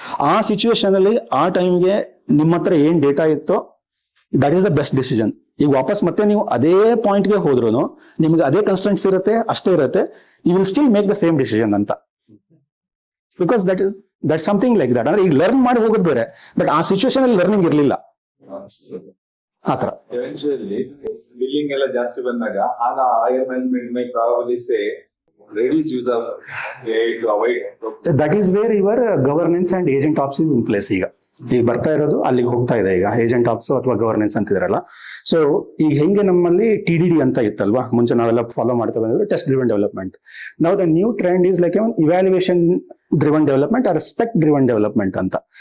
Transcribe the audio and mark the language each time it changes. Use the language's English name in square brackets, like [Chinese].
[Kannada] ಆ ಸಿಚುವೇಶನ್ ಅಲ್ಲಿ ಆ ಟೈಮ್ಗೆ ನಿಮ್ಮ ಹತ್ರ ಏನ್ ಡೇಟಾ ಇತ್ತೋ [English] That is the best decision. [Kannada] ಈಗ ವಾಪಸ್ ಮತ್ತೆ ನೀವು ಅದೇ ಪಾಯಿಂಟ್ಗೆ ಹೋದ್ರು ನಿಮ್ಗೆ ಅದೇ ಕನ್ಸ್ಟೆಂಟ್ಸ್ ಇರುತ್ತೆ, ಅಷ್ಟೇ ಇರುತ್ತೆ, [English] you will still make the same decision [Kannada] ಅಂತ. [English] Because that something like that. [Kannada] ಅಂದ್ರೆ ಈಗ ಲರ್ನ್ ಮಾಡಿ ಹೋಗೋದು ಬೇರೆ, ಬಟ್ ಆ ಸಿಚುವೇಶನ್ ಅಲ್ಲಿ ಲರ್ನಿಂಗ್ ಇರ್ಲಿಲ್ಲ, ಆತರ. [English] eventually billing [Kannada] ಎಲ್ಲ ಜಾಸ್ತಿ ಬಂದಾಗ ಆಗ [English] IML may probably say reduce use of AI to avoid. That is where your governance and agent apps is in place. [Kannada] ಈಗ ಬರ್ತಾ ಇರೋದು ಅಲ್ಲಿಗೆ ಹೋಗ್ತಾ ಇದೆ, ಈಗ ಏಜೆಂಟ್ ಆಪ್ಸ್ ಅಥವಾ ಗವರ್ನೆನ್ಸ್ ಅಂತಿದ್ರಲ್ಲ. ಸೊ ಈಗ ಹೆಂಗೆ ನಮ್ಮಲ್ಲಿ TDD ಅಂತ ಇತ್ತಲ್ವಾ, ಮುಂಚೆ ನಾವೆಲ್ಲ ಫಾಲೋ ಮಾಡ್ತಾ ಬಂದ್ರೆ test driven development. [English] Now the new trend is like evaluation driven development or spec driven development ಅಂತ.